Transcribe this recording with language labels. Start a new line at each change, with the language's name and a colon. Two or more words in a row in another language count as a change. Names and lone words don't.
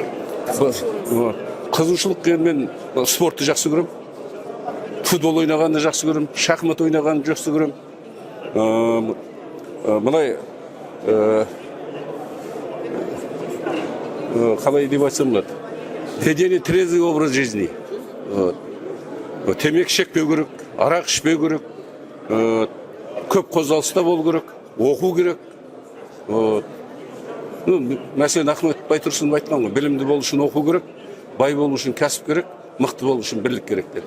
Kazakh: Қызығушылық мен спортты жақсы көрем. Футбол ойнағанды жақсы көрем, шахмат ойнағанды жақсы көрем. Былай қалай деп айтсам болады.
Russian: Ведение трезвый образ жизни.
Kazakh: Темекі шекпеу керек, арақ ішпеу керек, көп қозғалыста болу керек, оқу керек. Мәселен Ахмет Байтұрсынов айтқан ғой, білімді болу үшін оқу керек, бай болу үшін кәсіп керек, мықты болу үшін бірлік керек деп.